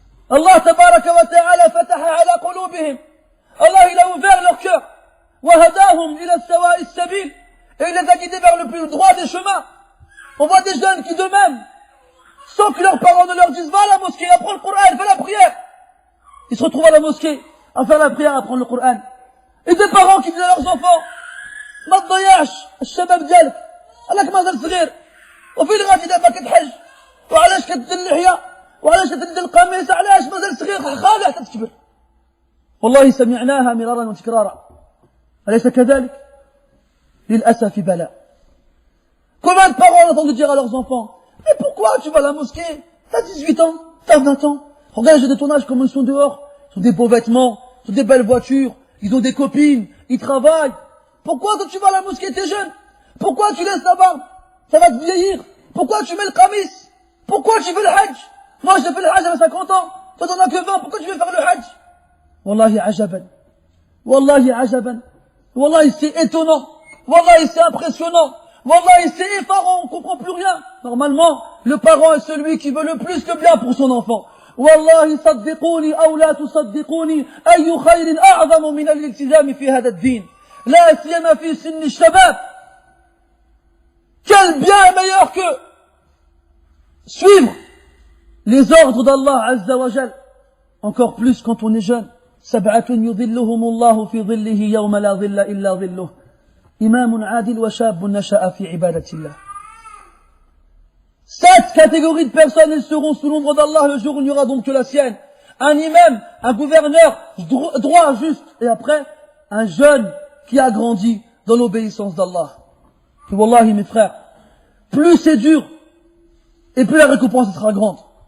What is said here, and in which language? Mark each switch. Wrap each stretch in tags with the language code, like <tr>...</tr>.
<ar>Allah tabaraka wa ta'ala fataha ala qulubihim.</ar> <fr>Allah, il a ouvert leur cœur.</fr> <ar>Wa hadahum ila sawa'i sabil.</ar> <fr>Et il les a guidés vers le plus droit des chemins. On voit des jeunes qui d'eux-mêmes, sans que leurs parents ne leur disent, va à la mosquée, apprends le Coran, fais la prière. Ils se retrouvent à la mosquée, à faire la prière, à apprendre le Coran. Et des parents qui disent à leurs enfants,</fr> <ar>ما تضيعش الشباب ديالك راك مازال صغير وفين غادي دابا كتحج وعلاش كتدير اللحيه وعلاش كتدير القميص علاش مازال صغير خالي حتى تكبر والله سمعناها مرارا وتكرارا أليس كذلك للأسف بلاء.</ar> <fr>Combien de parents ont entendu dire à leurs enfants, mais pourquoi tu vas à la mosquée, t'as 18 ans, t'as 20 ans, regarde les jeunes de ton âge comme ils sont dehors, ils ont des beaux vêtements, ils ont des belles voitures, ils ont des copines, ils travaillent. Pourquoi quand tu vas à la mosquée, t'es jeune? Pourquoi tu laisses la barbe? Ça va te vieillir. Pourquoi tu mets le qamis? Pourquoi tu fais le hajj? Moi, j'ai fait le hajj à 50 ans. Toi, t'en as que 20. Pourquoi tu veux faire le hajj?</fr> <ar>Wallahi ajaban. Wallahi ajaban.</ar> <fr>Wallahi, c'est étonnant. Wallahi, c'est impressionnant. Wallahi, c'est effarant. On comprend plus rien. Normalement, le parent est celui qui veut le plus le bien pour son enfant.</fr> <ar>والله صدقوني أو لا تصدقوني أي خير أعظم من الالتزام في هذا الدين لا سيما في سن الشباب.</ar> <fr>Quel bien est meilleur que suivre les ordres d'Allah Azza wa Jal, encore plus quand on est jeune.</fr> <ar>سبعة يظلهم الله في ظله يوم لا ظل إلا ظله إمام عادل وشاب نشأ في عبادة الله.</ar> <fr>7 catégories de personnes, elles seront sous l'ombre d'Allah le jour où il n'y aura donc que la sienne. Un imam, un gouverneur, droit, juste, et après, un jeune qui a grandi dans l'obéissance d'Allah. Et wallahi, mes frères, plus c'est dur, et plus la récompense sera grande.</fr>